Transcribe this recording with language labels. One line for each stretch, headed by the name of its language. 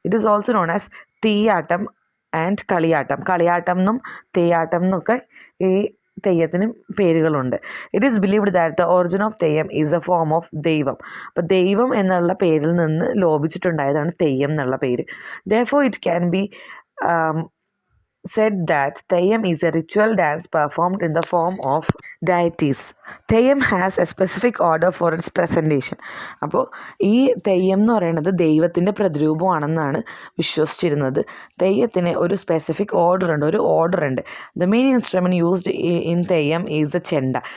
English: It is also known as Theeyattam and Kaliyattam.
Malayalam: കളിയാട്ടം എന്നും തെയ്യാട്ടം എന്നൊക്കെ ഈ തെയ്യത്തിന് പേരുകളുണ്ട്.
English: It is believed that the origin of Theyyam is a form of daivam.
Malayalam: അപ്പോൾ ദൈവം എന്നുള്ള പേരിൽ നിന്ന് ലോപിച്ചിട്ടുണ്ടായതാണ് തെയ്യം എന്നുള്ള പേര്.
English: Therefore it can be said that Theyyam is a ritual dance performed in the form of deities. Theyyam has a specific order for its presentation.
Malayalam: അപ്പോൾ ഈ തെയ്യം എന്ന് പറയുന്നത് ദൈവത്തിൻ്റെ പ്രതിരൂപമാണെന്നാണ് വിശ്വസിച്ചിരുന്നത്. തെയ്യത്തിന് ഒരു സ്പെസിഫിക് ഒരു ഓർഡർ ഉണ്ട്.
English: The main instrument used in Theyyam is the chenda.